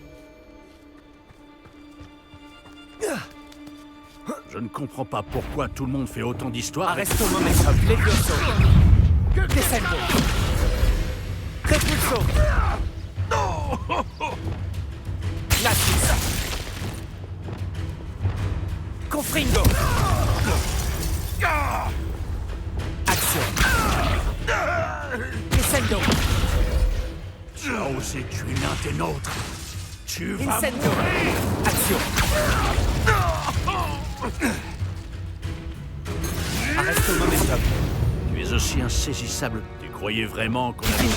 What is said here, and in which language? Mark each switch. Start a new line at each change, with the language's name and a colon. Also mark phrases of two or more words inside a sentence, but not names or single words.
French: Je ne comprends pas pourquoi tout le monde fait autant d'histoires.
Latin: Arresto momentum! Levioso! Descendo! Repulso! Latus! Confringo!
French: Action! Descendo! Tu as osé tuer l'un des nôtres. Tu vas Incendio! mourir. Action!
Latin: Arresto momentum!
French: Tu es aussi insaisissable. Tu croyais vraiment qu'on avait...